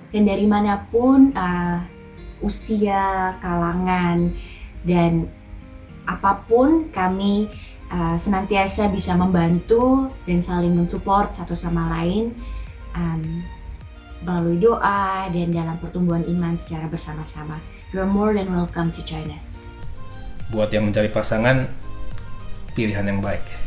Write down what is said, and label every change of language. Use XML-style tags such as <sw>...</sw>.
<id>Dan dari manapun usia, kalangan, dan apapun, kami senantiasa bisa membantu dan saling mensupport satu sama lain melalui doa dan dalam pertumbuhan iman secara bersama-sama.</id> <en>You're more than welcome to join us.</en> <id>Buat yang mencari pasangan, pilihan yang baik.</id>